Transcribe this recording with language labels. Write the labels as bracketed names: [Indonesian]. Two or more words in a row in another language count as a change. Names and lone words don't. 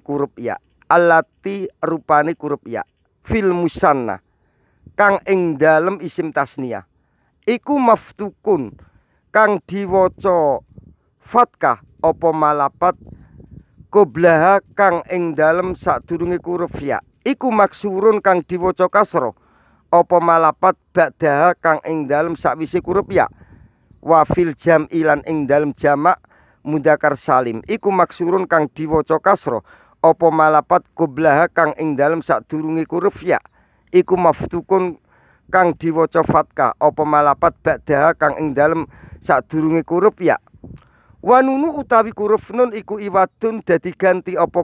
[Javanese] huruf ya allati rupane huruf ya [Arabic] في المثنى [Javanese] kang ing dalem isim tasniah iku maftukun kang diwaca fatkah apa malapat qoblaha kang ing dalem sadurunge huruf ya iku maksurun kang diwaca kasra apa malapat ba'daha kang ing dalem sakwise huruf ya [Arabic] وفي الجمع [Javanese] lan ing dalem jamak mudzakkar salim iku maksurun kang diwaca kasra apa malapat qoblaha kang ing dalem sadurunge huruf ya iku maftukun kang diwaca fatkah apa malapat ba'daha kang ing dalem sadurunge huruf ya [Arabic] والنون [Javanese] utawi huruf nun iku iwadun dadi ganti apa